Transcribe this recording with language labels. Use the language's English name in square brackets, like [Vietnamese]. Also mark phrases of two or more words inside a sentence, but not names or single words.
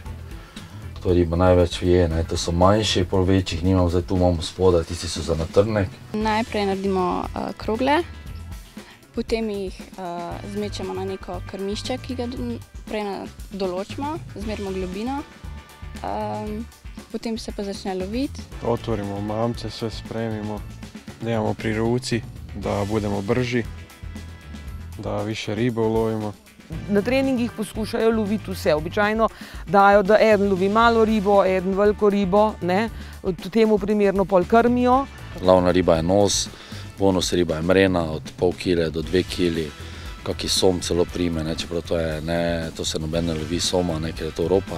[Slovenian] To riba največ je, to so manjši, pol večjih nimam, zdaj tu imamo spodaj, tisti so za natrnek. Najprej naredimo krogle, potem jih zmečemo na neko krmišče, ki ga prej določimo, zmerimo globino. Potem se pa začne loviti. [Croatian] Otvorimo mamce, sve spremimo, dajemo pri ruci, da budemo brži, da više ribe ulovimo. [Slovenian] Na treningih poskušajo loviti vse. Običajno dajo, da eden lovi malo ribo, eden veliko ribo, temu primerno pol krmijo. Glavna riba je nos, bonus riba je mrena od pol kile do 2 kili, kaki som celo prime, čeprav to se noben ne lovi soma, ker je to ropar.